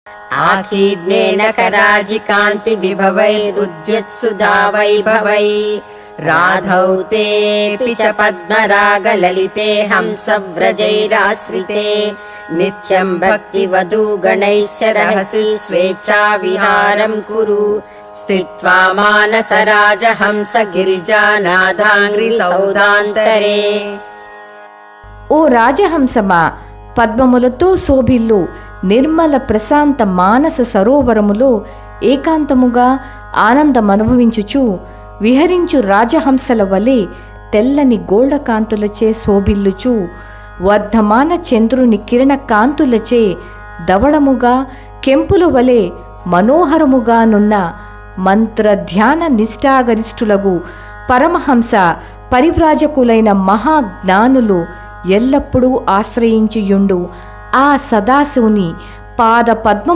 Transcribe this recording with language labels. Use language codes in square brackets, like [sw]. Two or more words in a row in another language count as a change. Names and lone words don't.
[sa] आकीर्णेन कराजिकान्ति विभवैरुद्युत्सुधा वैभवै राधौ तेऽपि च पद्मरागललिते हंसव्रजैराश्रिते नित्यं भक्तिवधूगणैश्च रहसि स्वेच्छाविहारं कुरु स्थित्वा मानसराजहंस गिरिजानाथाङ्घ्रिसौधान्तरे। [te] ఓ రాజహంసమా, పద్మములతో శోభిల్లు నిర్మల ప్రశాంత మానస సరోవరములో ఏకాంతముగా ఆనందమనుభవించుచు విహరించు రాజహంసల వలె తెల్లని గోళ్ల కాంతులచే శోభిల్లుచు వర్ధమాన చంద్రుని కిరణ కాంతులచే ధవళముగా కెంపుల వలె మనోహరముగానున్న మంత్ర ధ్యాన నిష్ఠాగరిష్ఠులగు పరమహంస పరివ్రాజకులైన మహాజ్ఞానులు ఎల్లప్పుడూ ఆశ్రయించియుండు ఆ సదాశివుని పాద పద్మము